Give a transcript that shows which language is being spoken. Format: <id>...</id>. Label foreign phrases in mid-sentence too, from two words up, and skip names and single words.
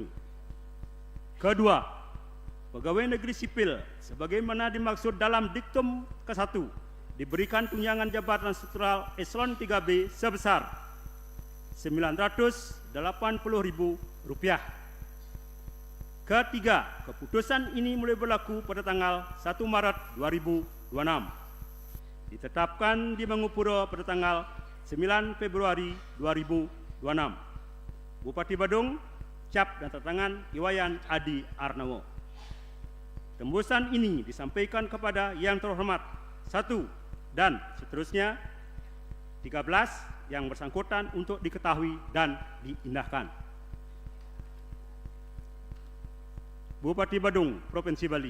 <id>Kedua, pegawai negeri sipil sebagaimana dimaksud dalam diktum ke-1 diberikan tunjangan jabatan struktural Eselon 3B sebesar Rp980.000. Ketiga, keputusan ini mulai berlaku pada tanggal 1 Maret 2026. Ditetapkan di Bangupuro pada tanggal 9 Februari 2026. Bupati Badung, cap dan tertangan Iwayan Adi Arnawo. Tembusan ini disampaikan kepada yang terhormat 1 dan seterusnya 13 yang bersangkutan untuk diketahui dan diindahkan. Bupati Badung, Provinsi Bali.</id>